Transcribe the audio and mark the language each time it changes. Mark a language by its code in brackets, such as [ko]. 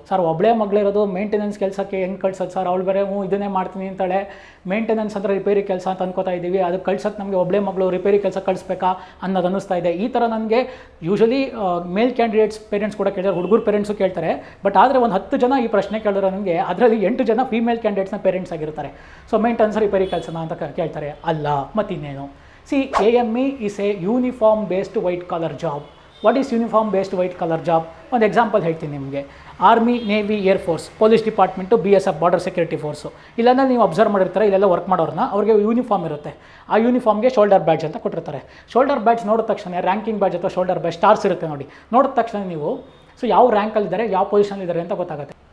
[kn] Sir ಒಬ್ಬಳೇ ಮಗಳಿರೋದು maintenance ಕೆಲಸಕ್ಕೆ ಹೆಂಗೆ ಕಳ್ಸೋದು ಸರ್, ಅವಳು ಬೇರೆ ಇದನ್ನೇ ಮಾಡ್ತೀನಿ ಅಂತಾಳೆ, ಮೇಂಟೆನೆನ್ಸ್ ಅಂದರೆ ರಿಪೇರಿ ಕೆಲಸ ಅಂತ ಅನ್ಕೋತಾ ಇದ್ದೀವಿ, ಅದು ಕಳ್ಸೋಕ್ಕೆ ನಮಗೆ ಒಬ್ಬಳೇ ಮಗಳು ರಿಪೇರಿ ಕೆಲಸ ಕಳಿಸ್ಬೇಕಾ ಅನ್ನೋದು ಅನ್ನಿಸ್ತಾ ಇದೆ. ಈ ಥರ ನನಗೆ ಯೂಶಲಿ ಮೇಲ್ ಕ್ಯಾಂಡಿಡೇಟ್ಸ್ ಪೇರೆಂಟ್ಸ್ ಕೂಡ ಕೇಳಿದ್ರೆ, ಹುಡುಗರು ಪೇರೆಂಟ್ಸು ಕೇಳ್ತಾರೆ. ಬಟ್ ಆದರೆ ಒಂದು 10 ಜನ ಈ ಪ್ರಶ್ನೆ ಕೇಳಿದ್ರೆ ನನಗೆ ಅದರಲ್ಲಿ 8 ಜನ ಫೀಮೇಲ್ ಕ್ಯಾಂಡಿಡೇಟ್ಸ್ನ ಪೇರೆಂಟ್ಸ್ ಆಗಿರ್ತಾರೆ. ಸೊ ಮೇಂಟೆನೆನ್ಸ್ ರಿಪೇರಿ ಕೆಲಸನ ಅಂತ ಕೇಳ್ತಾರೆ. ಅಲ್ಲ, ಮತ್ತಿನ್ನೇನು. [en] AME is a uniform based white collar job. What is uniform based white collar job? [kn] ಒಂದು ಎಕ್ಸಾಂಪಲ್ ಹೇಳ್ತೀನಿ ನಿಮಗೆ. Army, navy, air force, police department, BSF border security force, ಇಲ್ಲಾಂದರೆ ನೀವು ಅಬ್ಸರ್ವ್ ಮಾಡಿರ್ತಾರೆ, ಇಲ್ಲೆಲ್ಲ ವರ್ಕ್ ಮಾಡೋರನ್ನ ಅವ್ರಿಗೆ ಯೂನಿಫಾರ್ಮ್ ಇರುತ್ತೆ. ಆ ಯೂನಿಫಾರ್ಮ್ಗೆ ಶೋಲ್ಡರ್ ಬ್ಯಾಡ್ಜ್ ಅಂತ ಕೊಟ್ಟಿರ್ತಾರೆ. ಶೋಲ್ಡರ್ ಬ್ಯಾಡ್ಜ್ ನೋಡಿದ ತಕ್ಷಣ, ರ್ಯಾಂಕಿಂಗ್ ಬ್ಯಾಡ್ಜ್ ಅಥವಾ ಶೋಲ್ಡರ್ ಬ್ಯಾಡ್ಜ್ ಸ್ಟಾರ್ಸ್ ಇರುತ್ತೆ ನೋಡಿ, ನೋಡಿದ ತಕ್ಷಣ ನೀವು ಯಾವ ರ್ಯಾಂಕಲ್ಲಿದ್ದಾರೆ, ಯಾವ ಪೊಸಿಷನಲ್ಲಿದ್ದಾರೆ ಅಂತ ಗೊತ್ತಾಗುತ್ತೆ.